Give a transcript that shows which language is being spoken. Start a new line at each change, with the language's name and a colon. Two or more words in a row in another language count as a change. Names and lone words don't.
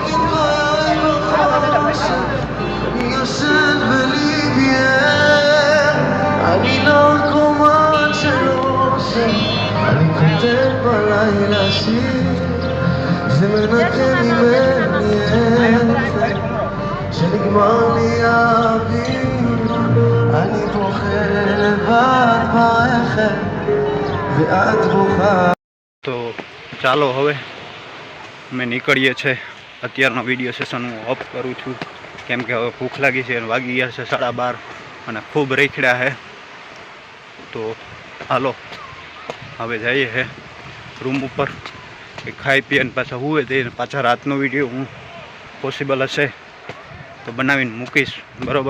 Hebrew: את חיי בחושך אני ישן וליבי ער אני נרקומן של אושר אני כותב בלילה שיר זה מנקה ממני שנגמר לי האוויר אני בוכה לבד ברכב ואת בוכה.
Gujarati: તો ચાલો હવે અમે નીકળીએ છીએ. અત્યારનો
English: video session
Gujarati: હું ઓફ કરું છું કેમ કે હવે ભૂખ લાગી છે અને વાગી ગયા છે 12:30 અને ખૂબ રેખડ્યા છે. તો હાલો હવે જઈએ છે રૂમ ઉપર કે ખાઈ પીએ અને પાછા હુએ જઈને પાછા રાતનો વિડીયો હું પોસિબલ હશે તો બનાવીને મૂકીશ બરાબર.